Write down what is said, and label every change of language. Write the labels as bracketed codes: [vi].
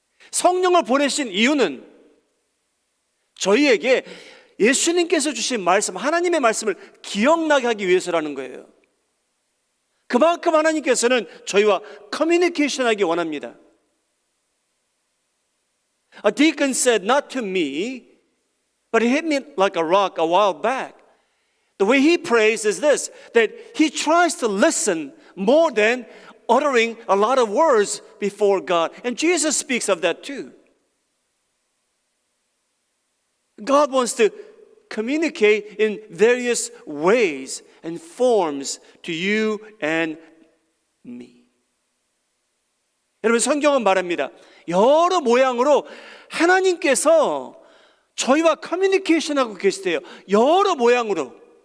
[ko] 성령을 보내신 이유는 저희에게 예수님께서 주신 말씀, 하나님의 말씀을 기억나게 하기 위해서라는 거예요. 그만큼 하나님께서는 저희와 커뮤니케이션하기 원합니다. [en] A deacon said, not to me, but it hit me like a rock a while back. The way he prays is this, that he tries to listen more than uttering a lot of words before God. And Jesus speaks of that too. God wants to communicate in various ways and forms to you and me. [ko] 여러분, 성경은 말합니다. 여러 모양으로 하나님께서 저희와 커뮤니케이션하고 계시대요. 여러 모양으로.